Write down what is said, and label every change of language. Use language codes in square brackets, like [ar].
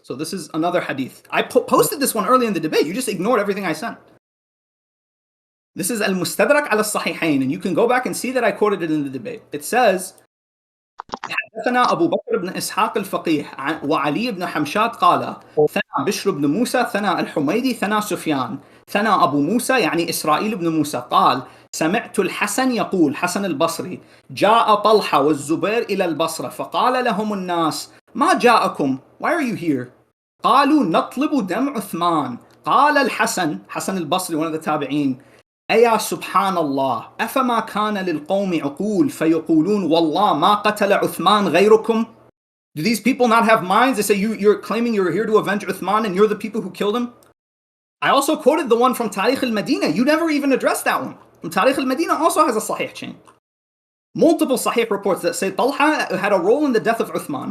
[en] So this is another hadith. I posted this one early in the debate. You just ignored everything I sent. This is al-Mustadrak al-Sahihain, and you can go back and see that I quoted it in the debate. [ar] It says, حدثنا أبو بكر بن إسحاق الفقيه وعلي بن حمشاد قال ثنى بشر بن موسى ثنى الحميدي ثنى سفيان ثنى أبو موسى يعني إسرائيل بن موسى قال سمعت الحسن يقول حسن البصري جاء طلحة والزبير إلى البصرة فقال لهم الناس ما جاءكم [en] why are you here [ar] قالوا نطلب دم عثمان قال الحسن حسن البصري [en] one of the [ar] تابعين أيا سبحان الله أفما كان للقوم عقول فيقولون والله ما قتل عثمان غيركم. [en] Do these people not have minds? They say you're claiming you're here to avenge Uthman and you're the people who killed him. I also quoted the one from Tarikh al-Medina. You never even addressed that one. From Tarikh al-Medina also has a sahih chain. Multiple sahih reports that say Talha had a role in the death of Uthman.